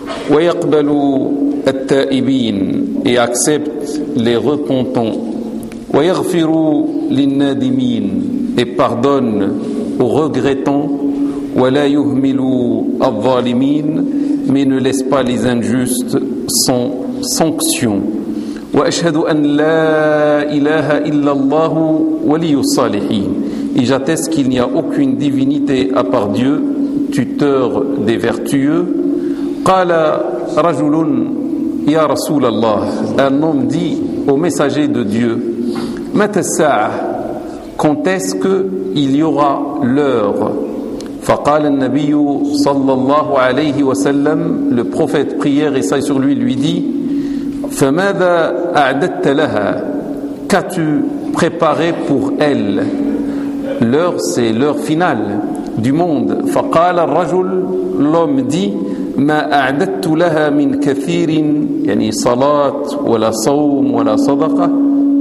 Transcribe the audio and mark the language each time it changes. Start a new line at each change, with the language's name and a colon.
Arabic: ويقبل التائبين
French: Et accepte les repentants.
Arabic: ويغفر للنادمين
French: Et pardonne aux regrettants.
Arabic: ولا يهمل الظالمين
French: Mais ne laisse pas les injustes sans sanction.
Arabic: وأشهد أن لا إله إلا الله ولي الصالحين.
French: Et j'atteste qu'il n'y a aucune divinité à part Dieu, tuteur des vertueux.
Arabic: قال رجل يا رسول الله.
French: Un homme dit au messager de Dieu.
Arabic: متى الساعة.
French: Quand est-ce qu'il y aura l'heure?
Arabic: فقال النبي صلى الله عليه وسلم
French: le prophète prière et saillé sur lui dit
Arabic: فماذا أعددت لها
French: qu'as-tu préparé pour elle l'heure c'est l'heure finale du monde
Arabic: فقال الرجل
French: l'homme dit
Arabic: ما أعددت لها من كثير يعني صلاة ولا صوم ولا صدقة